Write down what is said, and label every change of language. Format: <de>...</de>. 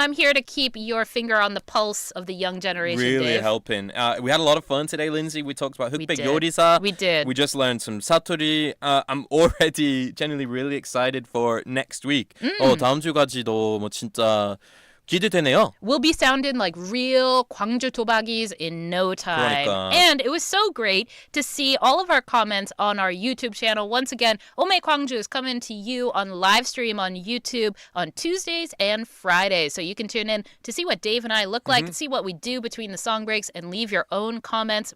<en>I'm here to keep your finger on the pulse of the young generation, Really Dave. helping. We had a lot of fun today, Lindsay. We talked about 흑백 did.</en> <ko>요리사.</ko> <en>We did. We just learned some 사투리. I'm already genuinely really excited for next week.</en> <ko>다음 주까지도 뭐 진짜 기대되네요.</ko> <en>We'll be sounding like real 광주 도박이s in no time.</en> <ko>그러니까.</ko> <en>And it was so great to see all of our comments on our YouTube channel. Once again, 오매광주 is coming to you on live stream on YouTube on Tuesdays and Fridays. So you can tune in to see what Dave and I look like, see what we do between the song breaks, and leave your own comments.</en>